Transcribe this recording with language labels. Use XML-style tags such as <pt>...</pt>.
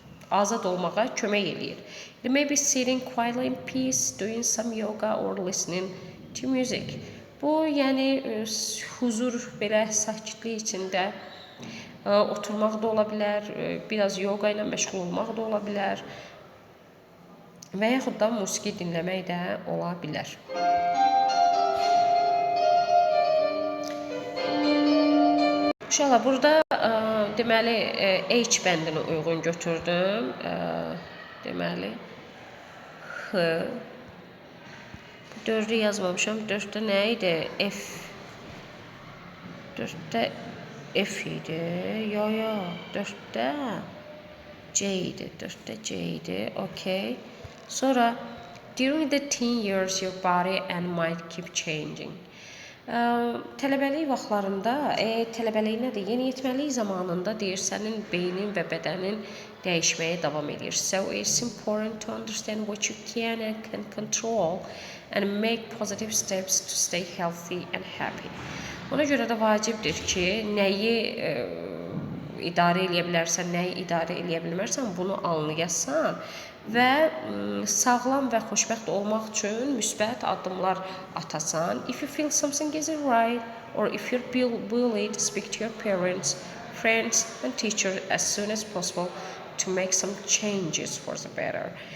<az>azad olmağa kömək eləyir.</az> <en>It may be sitting quietly in peace, doing some yoga or listening to music.</en> <az>Bu, yəni huzur, belə sakitlik içində oturmaq da ola bilər, biraz yoga ilə məşğul olmaq da ola bilər və yaxud da musiqi dinləmək də ola bilər. Uşaqlar, burada deməli H bəndini uyğun götürdüm. Deməli H. 4'ü yazmamışam. 4'te nə idi? F. 4'te F idi. Yo. 4'te C idi. 4'te C idi. Okay. Sonra</az> <en>during the teen years your body and mind keep changing.</en> <az>Tələbəlik vaxtlarında, tələbəlik nədir? Yeniyetməlik zamanında deyir, sənin beynin və bədənin dəyişməyə davam edir.</az> <en>So it's important to understand what you can and can control and make positive steps to stay healthy and happy.</en> <az>Ona görə də vacibdir ki, nəyi idarə edə bilərsən, nəyi idarə edə bilmərsən, bunu anlayasan və sağlam və xoşbəxt olmaq üçün müsbət addımlar atasan.</az> <en>If you feel something isn't right or if you're bullied, speak to your parents, friends and teachers as soon as possible to make some changes for the better.</en>